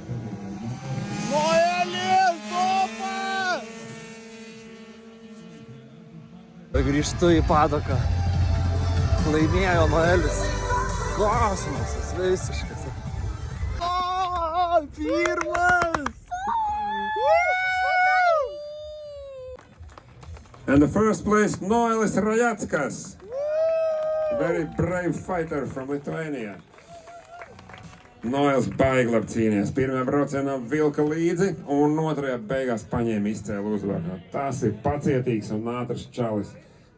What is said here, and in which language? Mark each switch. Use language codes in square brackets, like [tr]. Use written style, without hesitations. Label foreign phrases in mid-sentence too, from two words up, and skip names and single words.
[lt] Noelis, sopa! Grįžtu į padoką. Laimėjo Noelis. Kosmosas visiškas. O, pirmas! [en] And the first place, Noelis Rajackas. Very brave fighter from Lithuania. [lv] Noels Baiglab cīnījās. Pirmajā braucienā vilka līdzi un otrajā beigās paņēma izcēlu uzvaru. Tas ir pacietīgs un ātrs čalis.